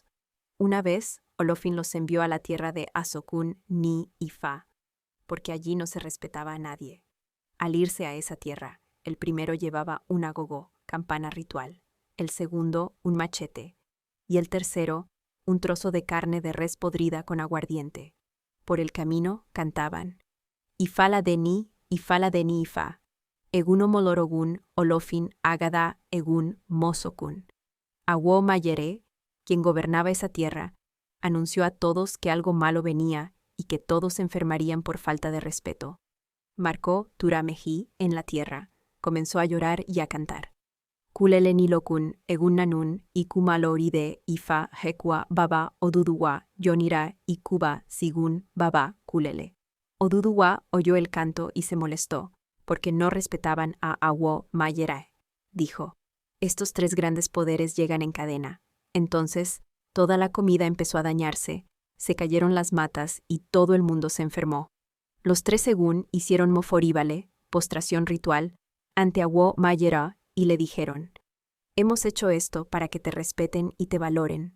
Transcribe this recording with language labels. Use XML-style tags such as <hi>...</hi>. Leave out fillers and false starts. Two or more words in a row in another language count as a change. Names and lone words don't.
<es>Una vez, Olofin los envió a la tierra de Asokun ni Ifa, porque allí no se respetaba a nadie. Al irse a esa tierra, el primero llevaba un agogó, campana ritual, el segundo un machete, y el tercero un trozo de carne de res podrida con aguardiente. Por el camino cantaban:</es> <yo>Ifala de ni Ifa, Egun omolorogun Olofin agada Egun mosokun.</yo> <es>Awo Mayere, quien gobernaba esa tierra, anunció a todos que algo malo venía y que todos se enfermarían por falta de respeto. Marcó Turameji en la tierra, comenzó a llorar y a cantar.</es> <yo>Kulele nilokun Egun nanun ikumaloride Ifa hekwa baba oduduwa yonira ikuba sigun baba kulele.</yo> <es>Oduduwa oyó el canto y se molestó, porque no respetaban a Awo Mayere. Dijo: estos tres grandes poderes llegan en cadena. Entonces, toda la comida empezó a dañarse, se cayeron las matas y todo el mundo se enfermó. Los tres Egun hicieron moforíbale, postración ritual, ante Awo Mayere y le dijeron: hemos hecho esto para que te respeten y te valoren.</es>